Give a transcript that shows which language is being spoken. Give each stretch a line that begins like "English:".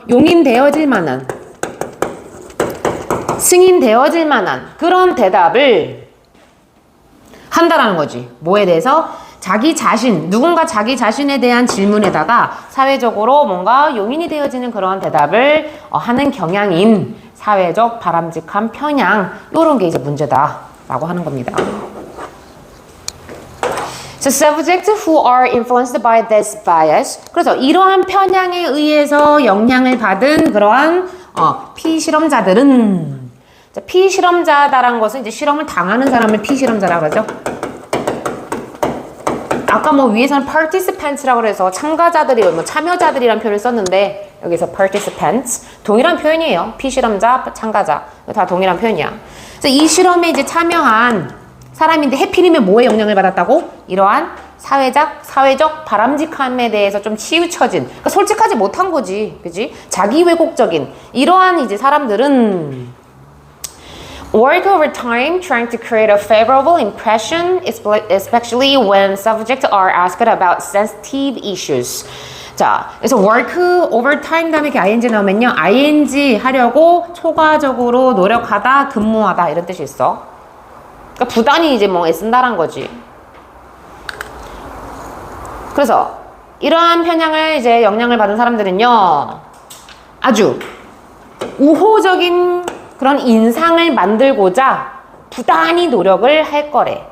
Korean: 용인되어질 만한, 승인되어질 만한 그런 대답을 한다라는 거지. 뭐에 대해서? 누군가 자기 자신에 대한 질문에다가 사회적으로 뭔가 용인이 되어지는 그런 대답을 하는 경향인 사회적 바람직한 편향, 요런 게 이제 문제다라고 하는 겁니다.
English: So subjects who are influenced by this bias.
Korean: 그래서 이러한 편향에 의해서 영향을 받은 그러한 피실험자들은, 피실험자다라는 것은 이제 실험을 당하는 사람을 피실험자라고 그러죠. 아까 위에서는 participants라고 그래서 참가자들이 참여자들이란 표현을 썼는데 여기서 participants 동일한 표현이에요. 피실험자, 참가자 다 동일한 표현이야. 그래서 이 실험에 이제 참여한 사람인데 해필이면 뭐에 영향을 받았다고? 이러한 사회적 바람직함에 대해서 좀 치우쳐진, 그러니까 솔직하지 못한 거지, 그지? 자기 왜곡적인 이러한 이제 사람들은
English: work over time trying to create a favorable impression, especially when subjects are asked about sensitive issues.
Korean: 자, 그래서
English: work over time
Korean: 다음에 이렇게 ing 나오면요, ing 하려고 초과적으로 노력하다, 근무하다 이런 뜻이 있어. 그러니까 부단히 이제 애쓴다란 거지. 그래서 이러한 편향을 이제 영향을 받은 사람들은요, 아주 우호적인 그런 인상을 만들고자 부단히 노력을 할 거래.